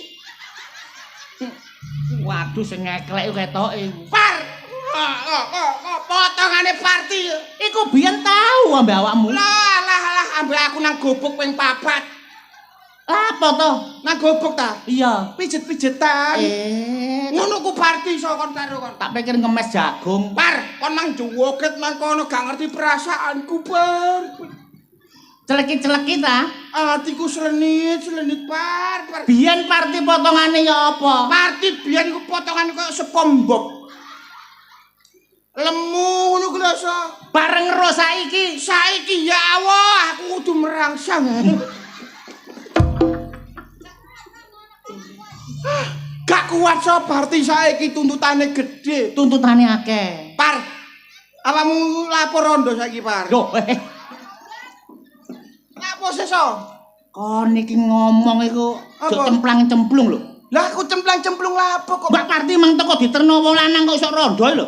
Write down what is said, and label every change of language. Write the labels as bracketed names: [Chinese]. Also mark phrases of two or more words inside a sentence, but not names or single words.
[Javanese] Waduh sing ngeklek ketoke. Par. Potongane party. Iku biyen tau ambek awakmu. Lah, ambek aku nang gobok ping 4. Apa to? Nang gobok ta? Iya. Pijet-pijetan. Ngono ku party so kon karo kon. Tak pikir ngemes jagung. Par, kon mang joget nang kono gak ngerti perasaanku, Par. Celekit-celekit ta? Atiku selenit par. Biyen party potongane ya apa? Party biyen ku potongane koyo SpongeBob. Lemu ngono ku lho so. Bareng ro saiki. Saiki ya Allah, aku kudu merangsang. Gak kuat so party saiki tuntutane gede. Tuntutane akeh. Par. Awakmu lapor rondo saiki, Par. Loh, Apa sih so? kon iki ngomong iku Apa? jek cemplang-cemplung lho. Lah aku cemplang-cemplung lapo kok. Mbak Parti mang teko diterno wong lanang kok iso rondo lho.